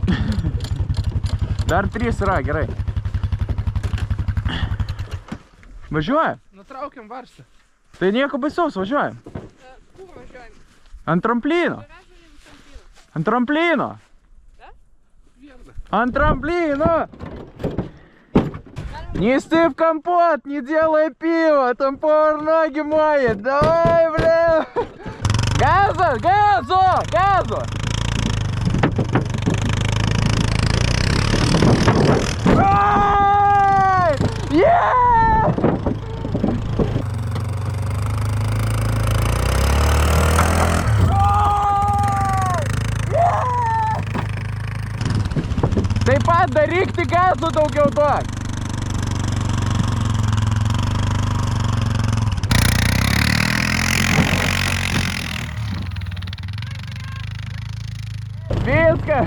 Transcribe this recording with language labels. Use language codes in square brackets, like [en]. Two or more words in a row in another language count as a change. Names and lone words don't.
[lt] Dar 3 yra, gerai. Važiuoja? Nutraukiam varstą. Tai nieko baisaus, važiuojam. Kur važiuojam? Ant tramplino. Ant tramplino. Ant трамплина! [ru] Не стыв компот, не делай пиво, там повар ноги моет. Давай, бля! Газу! Ай! [lt] Taip pat daryk tik gazų daugiau duok. Viskas.